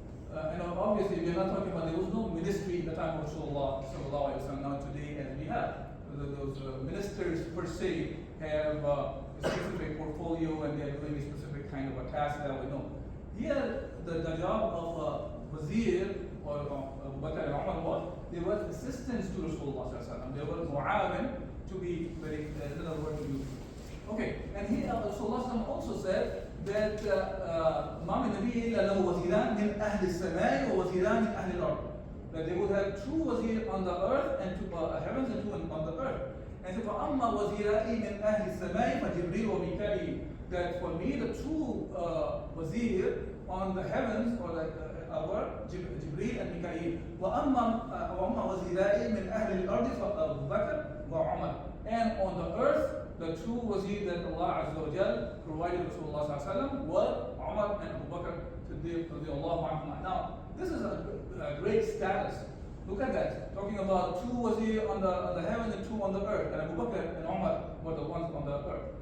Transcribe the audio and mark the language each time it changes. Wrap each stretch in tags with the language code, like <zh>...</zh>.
<en>And obviously, we're not talking about there was no ministry in the time of Rasulullah sallallahu alaihi wasallam. Now today, as we have, those ministers per se have a specific portfolio and they're doing a specific kind of a task that we know. Here, the job of wazir or Abu Bakr and Umar they were assistants to Rasulullah sallallahu alaihi wasallam. They were mu'awin, to be very another word to use. Okay, and here Rasulullah also said that</en> <ar>ما من نبي إلا له وزيران من أهل السماء ووزيران من أهل الأرض.</ar> <en>That they would have two wazir on the earth and two heavens and two on the earth. And so</en> <ar>فأما وزيرائي من أهل السماء فجبريل وميكائيل.</ar> <en>That for me the two wazir on the heavens or like our Jibreel and Mikael.</en> <ar>وأما وزيرائي من أهل الأرض فأبو بكر وعمر.</ar> <en>And on the earth, the two wazir that Allah Azza wa Jal provided Rasulullah sallallahu alaihi wasallam were Umar and Abu Bakr radiyallahu anhum. Now, this is a great status. Look at that. Talking about two wazir on the heaven and two on the earth. And Abu Bakr and Umar were the ones on the earth.</en>